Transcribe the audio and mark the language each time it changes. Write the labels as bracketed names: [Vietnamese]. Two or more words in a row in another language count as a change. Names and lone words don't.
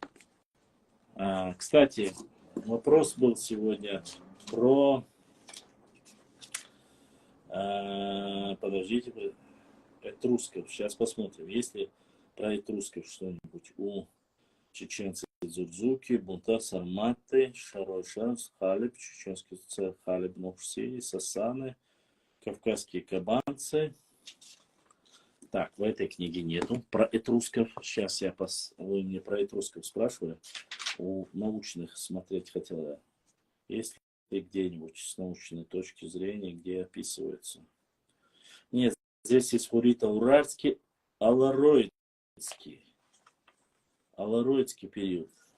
[Russian] Кстати, вопрос был сегодня про... подождите, этрусков. Сейчас посмотрим, есть ли про этрусков что-нибудь у чеченцев. Дзурдзуки, Бунтар, Сарматы, Шарой Шарс, Халеб, чеченский царь Халеб, Нокси, Сасаны, кавказские кабанцы. Так, в этой книге нету про этрусков. Сейчас вы мне про этрусков спрашивали. У научных смотреть хотел я. Есть ли где-нибудь с научной точки зрения, где описывается? Нет, здесь есть Хурита-Уральский, Алароидский период.